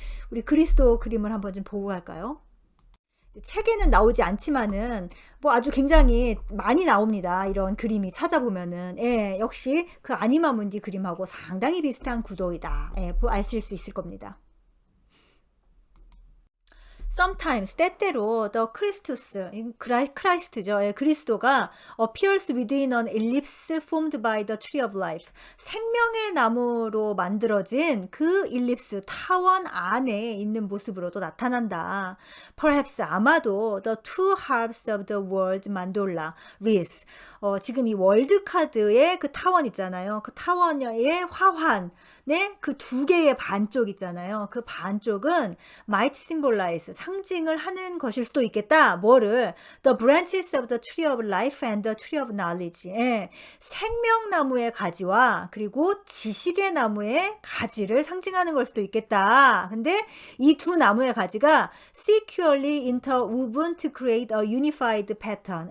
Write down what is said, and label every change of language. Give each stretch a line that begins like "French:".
Korean: 우리 그리스도 그림을 한번 좀 보고 갈까요? 책에는 나오지 않지만은 뭐 아주 굉장히 많이 나옵니다. 이런 그림이 찾아보면은, 역시 그 아니마 문디 그림하고 상당히 비슷한 구도이다. 아실 수 있을 겁니다.
English: sometimes 때때로 the Christus 크라이스트죠.
Korean: 예, 그리스도가
English: appears within an ellipse formed by the tree of life.
Korean: 생명의 나무로 만들어진 그 일립스 타원 안에 있는 모습으로도 나타난다.
English: Perhaps
Korean: 아마도
English: the two halves of the world mandorla wreath.
Korean: 지금 이 월드 카드의 그 타원 있잖아요. 그 타원의 화환 그 두 개의 반쪽 있잖아요. 그 반쪽은
English: might symbolize
Korean: 상징을 하는 것일 수도 있겠다. 뭐를?
English: The branches of the tree of life and the tree of knowledge.
Korean: 예, 생명나무의 가지와 그리고 지식의 나무의 가지를 상징하는 걸 수도 있겠다. 근데 이 두 나무의 가지가
English: securely interwoven to create a unified pattern.